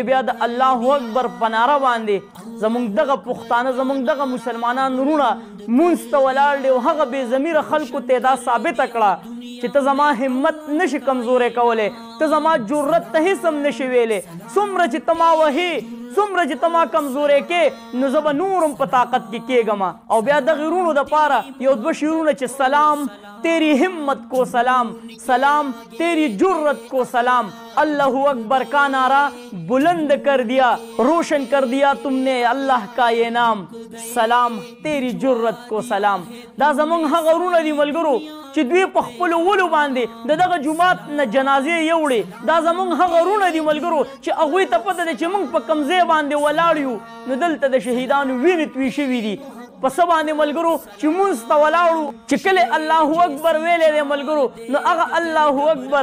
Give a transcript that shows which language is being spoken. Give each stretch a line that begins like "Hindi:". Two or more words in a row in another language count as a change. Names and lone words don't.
Pashto: بیا د
Arabic: الله اکبر
Pashto: په ناره باندې زموږ دغه پښتانه زموږ دغه مسلمانان وروڼه مونځ ته ولاړ دی او هغه بې ضمیره خلکو ته دا ثابته کړه چې ته زما همت نشي کمزوری کولی ته زما جرت ته هېڅ هم نشي ویلی څومره چې ته ما وهې څومره چې ته ما کمزوری کې نو زه به نور هم په طاقت کې کېږم او بیا دغې وروڼو دپاره یو دوه شعرونه چې سلام
Urdu: تیری همت کو سلام سلام تیری جرت کو سلام
Arabic: اللہ اکبر
Urdu: کا نعرہ بلند کر دیا روشن کر دیا تم نے اللہ کا یہ نام سلام تیری جرت کو سلام
Pashto: دا زمونږ هغه وروڼه دي ملګرو چې دوی په خپلو ولو باندې د دغه جومات نه جنازې یوړې دا زمونږ هغه وروڼه دي ملګرو چې هغوی ته پته ده چې موږ په کوم ځای باندې ولاړ یو نو دلته د شهیدانو وینې توی شوي دي په څه باندې ملګرو چې مونځ ته ولاړو چې کله
Arabic: الله اکبر
Pashto: ویلی دی ملګرو نو هغه
Arabic: الله اکبر